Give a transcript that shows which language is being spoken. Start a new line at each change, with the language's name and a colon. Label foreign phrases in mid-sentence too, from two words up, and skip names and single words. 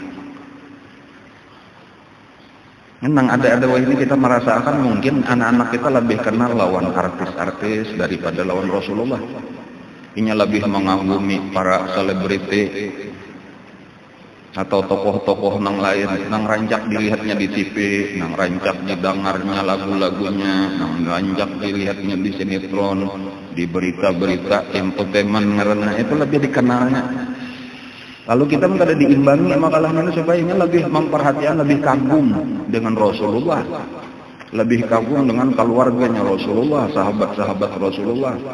Indonesian: Memang ada ini kita merasakan mungkin anak-anak kita lebih kenal lawan artis-artis daripada lawan Rasulullah. Ini lebih mengagumi para selebriti atau tokoh-tokoh nang lain, nang rancak dilihatnya di TV, nang rancak didengarnya lagu-lagunya, nang rancak dilihatnya di sinetron, di berita-berita entertainment, karena itu lebih dikenalnya. Lalu kita menjadi diimbangi makalah ini supaya ini lebih memperhatikan, lebih kagum dengan Rasulullah, lebih kagum dengan keluarganya Rasulullah, sahabat-sahabat Rasulullah.